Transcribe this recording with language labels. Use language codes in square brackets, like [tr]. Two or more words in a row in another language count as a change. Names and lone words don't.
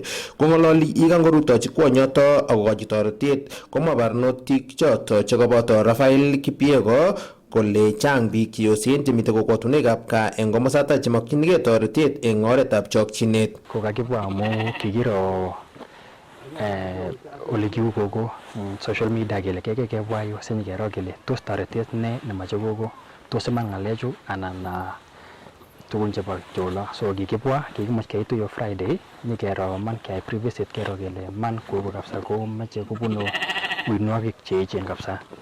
[kln] Kong'ololi yekangorutochi kwonyoto akokochi toretet komwa barnotik choto chekoboto Rafael Kipiego kole chang biik cheyosen chemitei kokwotunwekab gaa eng komosata chemakchinigei toretet eng oretab chokchinet. Kokakibwa amu kikiro ole kiu gogo [en] social media [kln] kele kebwa yu sinyikero kele tos toretet ne nemache gogo tos iman ng'alechu anan tugun chebo cholo so kikibwa kikimuch keitu yo Friday nyikero man keyai pre-visit kero kele man gogo kabisa ko mache kobunu uinwogik che echen kabisa.